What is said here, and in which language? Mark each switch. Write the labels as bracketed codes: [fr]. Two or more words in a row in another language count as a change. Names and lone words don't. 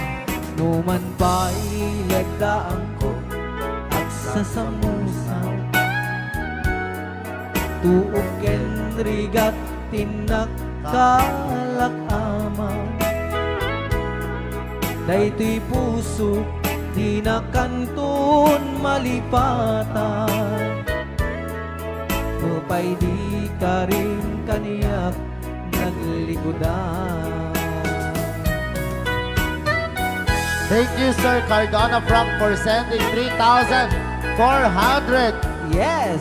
[ilo] Numan pa'y yagdaan ko at sa samusang tuok ken rigat tinakkalak amang daytoy puso di na kantun malipatan mupay di ka rin kaniyak naglikodan. [en] Thank you, Sir Cardona Frank, for sending 3,400 Yes!